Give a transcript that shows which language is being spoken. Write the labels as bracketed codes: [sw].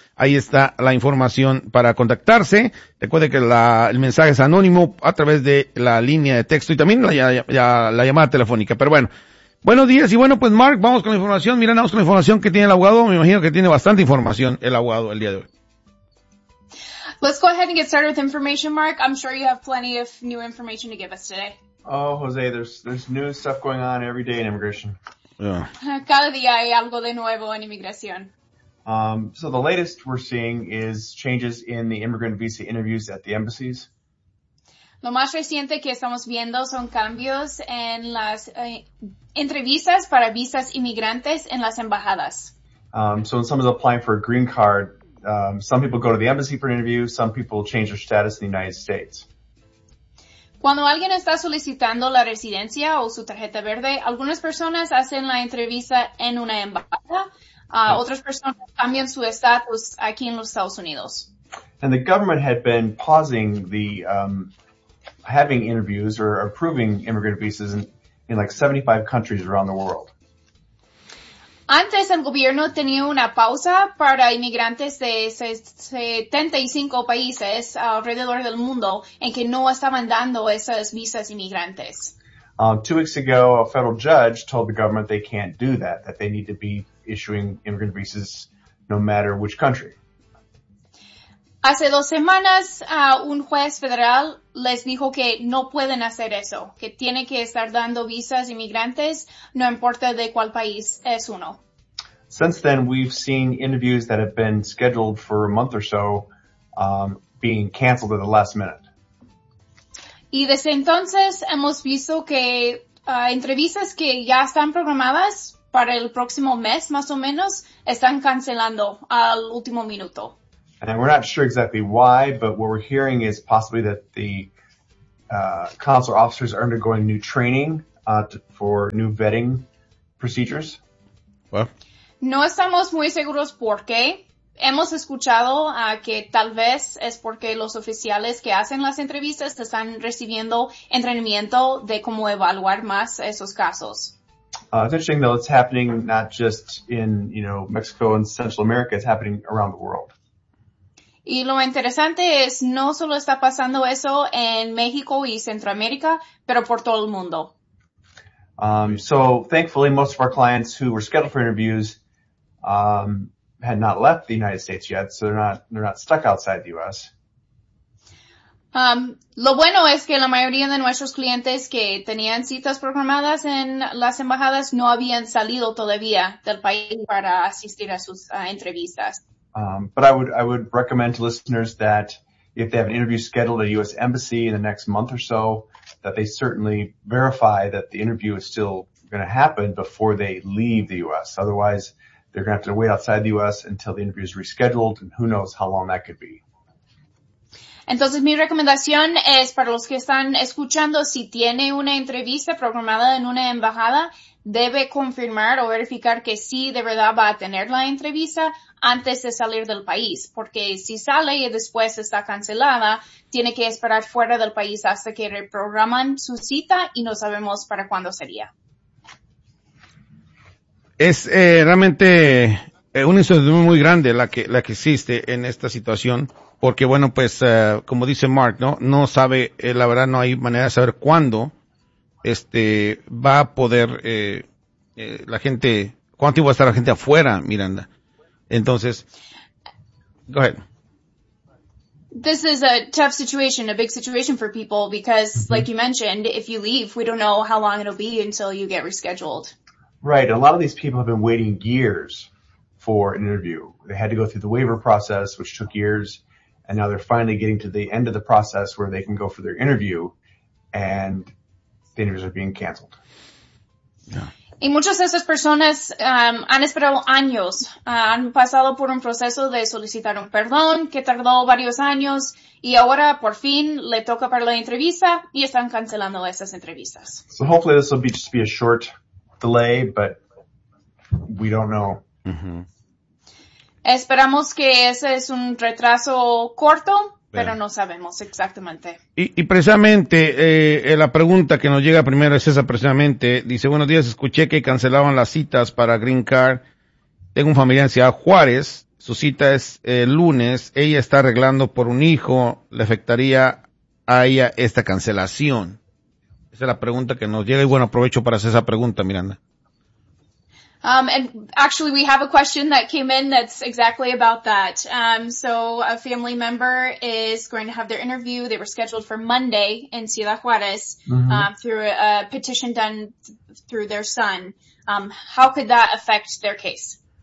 [es] Ahí está la información para contactarse. Recuerde que el mensaje es anónimo a través de la línea de texto y también la llamada telefónica. Pero bueno, buenos días. Y bueno, pues Mark, vamos con la información. Mira, vamos con la información que tiene el abogado. Me imagino que tiene bastante información el abogado el día de hoy. [en] Let's go ahead and get started with information, Mark. I'm sure you have plenty of new information to give us today. Oh, Jose, there's new stuff going on every day in immigration. Yeah. [es] Cada día hay algo de nuevo en inmigración. [en] So the latest we're seeing is changes in the immigrant visa interviews at the embassies. [es] Lo más reciente que estamos viendo son cambios en las entrevistas para visas inmigrantes en las embajadas. [en] So when someone's applying for a green card, some people go to the embassy for an interview. Some people change their status in the United States. [es] Cuando alguien está solicitando la residencia o su tarjeta verde, algunas personas hacen la entrevista en una embajada. Otras personas cambian su estatus aquí en los Estados Unidos. [en] And the government had been pausing the having interviews or approving immigrant visas in like 75 countries around the world. [es] Antes, el gobierno tenía una pausa para inmigrantes de 75 países alrededor del mundo en que no estaban dando esas visas inmigrantes. [en] 2 weeks ago, a federal judge told the government they can't do that, that they need to be issuing immigrant visas no matter which country. [es] Hace 2 semanas, un juez federal les dijo que no pueden hacer eso, que tiene que estar dando visas inmigrantes, no importa de cuál país es uno. [en] Since then, we've seen interviews that have been scheduled for a month or so being canceled at the last minute. [es] Y desde entonces hemos visto que entrevistas que ya están programadas para el próximo mes, más o menos, están cancelando al último minuto. [en] And we're not sure exactly why, but what we're hearing is possibly that the consular officers are undergoing new training for new vetting procedures. What? [es] No estamos muy seguros por qué. Hemos escuchado que tal vez es porque los oficiales que hacen las entrevistas están recibiendo entrenamiento de cómo evaluar más esos casos. [en] It's interesting, though, it's happening not just in, you know, Mexico and Central America. It's happening around the world. [es] Y lo interesante es, no solo está pasando eso en México y Centroamérica, pero por todo el mundo. [en] So, thankfully, most of our clients who were scheduled for interviews had not left the United States yet, so they're not stuck outside the U.S. [es] Lo bueno es que la mayoría de nuestros clientes que tenían citas programadas en las embajadas no habían salido todavía del país para asistir a sus entrevistas. [en] But I would recommend to listeners that if they have an interview scheduled at a U.S. embassy in the next month or so, that they certainly verify that the interview is still going to happen before they leave the U.S. Otherwise, they're going to have to wait outside the U.S. until the interview is rescheduled, and who knows how long that could be. [es] Entonces, mi recomendación es para los que están escuchando, si tiene una entrevista programada en una embajada, debe confirmar o verificar que sí, de verdad, va a tener la entrevista antes de salir del país. Porque si sale y después está cancelada, tiene que esperar fuera del país hasta que reprograman su cita y no sabemos para cuándo sería. Es realmente una incertidumbre muy grande la que existe en esta situación. Porque bueno, pues como dice Mark, no sabe, la verdad no hay manera de saber cuándo va a poder la gente, cuánto tiempo va a estar la gente afuera, Miranda. Entonces, [en] go ahead. This is a tough situation, a big situation for people because, mm-hmm. like you mentioned, if you leave, we don't know how long it'll be until you get rescheduled. Right. A lot of these people have been waiting years for an interview. They had to go through the waiver process, which took years, and now they're finally getting to the end of the process where they can go for their interview, and the interviews are being canceled. [es] Yeah. Y muchas de esas personas han esperado años, han pasado por un proceso de solicitar un perdón que tardó varios años, y ahora por fin le toca para la entrevista y están cancelando esas entrevistas. [en] So hopefully this will be just be a short delay, but we don't know. Mm-hmm. [es] Esperamos que ese es un retraso corto, pero no sabemos exactamente. Y precisamente la pregunta que nos llega primero es esa precisamente. Dice, buenos días, escuché que cancelaban las citas para Green Card. Tengo un familiar en Ciudad Juárez. Su cita es lunes. Ella está arreglando por un hijo. ¿Le afectaría a ella esta cancelación? Esa es la pregunta que nos llega. Y bueno, aprovecho para hacer esa pregunta, Miranda. [en] And actually, we have a question that came in that's exactly about that. So a family member is going to have their interview. They were scheduled for Monday in Ciudad Juárez through a petition done through their son. How could that affect their case?